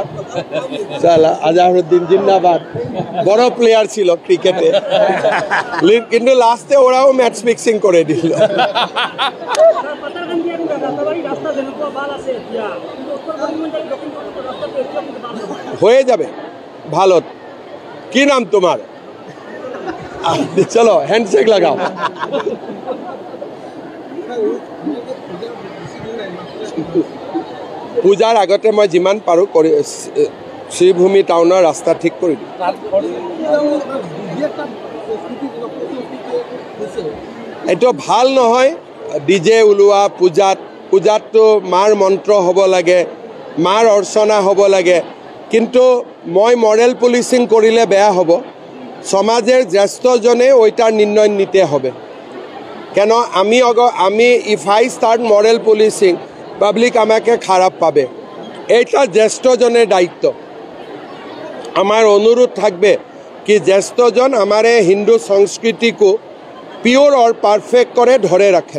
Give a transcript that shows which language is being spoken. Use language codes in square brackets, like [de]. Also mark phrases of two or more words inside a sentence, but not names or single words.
[bn] চালা আজহারউদ্দিন জিন্দাবাদ, বড় প্লেয়ার ছিল ক্রিকেটে, কিন্তু লাস্টে ওরাও [en] match fixing [bn] করে দিল। হয়ে যাবে ভালো। কি নাম তোমার? চলো হ্যান্ডশেক লাগাও। [as] পূজাৰ আগতে মই যিমান পাৰোঁ কৰি শ্ৰীভূমি টাউনৰ ৰাস্তা ঠিক কৰি দিম। এইটো ভাল নহয় ডিজে ওলোৱা পূজাততো মাৰ মন্ত্ৰ হ'ব লাগে, মাৰ অৰ্চনা হ'ব লাগে, কিন্তু মই [en] moral policing [as] কৰিলে বেয়া হ'ব। [bn] সমাজের জ্যেষ্ঠজনে ওইটার নির্ণয় নিতে হবে, কেন আমি [en] if I start moral policing public [bn] আমাকে খারাপ পাবে। এইটা জ্যেষ্ঠজনের দায়িত্ব। আমার অনুরোধ থাকবে কি জ্যেষ্ঠজন আমার হিন্দু সংস্কৃতিকে পিওর और পারফেক্ট করে ধরে রাখেন।